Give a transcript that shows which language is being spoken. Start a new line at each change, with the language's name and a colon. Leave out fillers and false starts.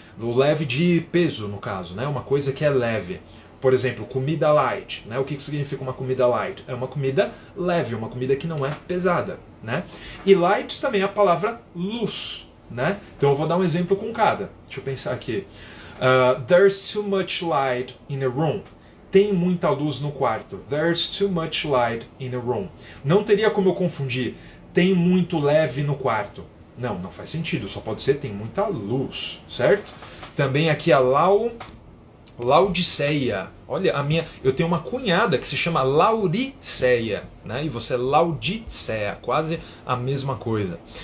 Portuguese: O leve de peso, no caso, né? Uma coisa que é leve. Por exemplo, comida light, né? O que significa uma comida light? É uma comida leve, uma comida que não é pesada, né? E light também é a palavra luz, né? Então eu vou dar um exemplo com cada. Deixa eu pensar aqui.
English: There's too much light in a room.
Portuguese: Tem muita luz no quarto.
English: There's too much light in a room.
Portuguese: Não teria como eu confundir. Tem muito leve no quarto. Não, não faz sentido. Só pode ser tem muita luz, certo? Também aqui a Laodiceia. Olha, eu tenho uma cunhada que se chama Lauriceia, né? E você é Laodiceia, quase a mesma coisa.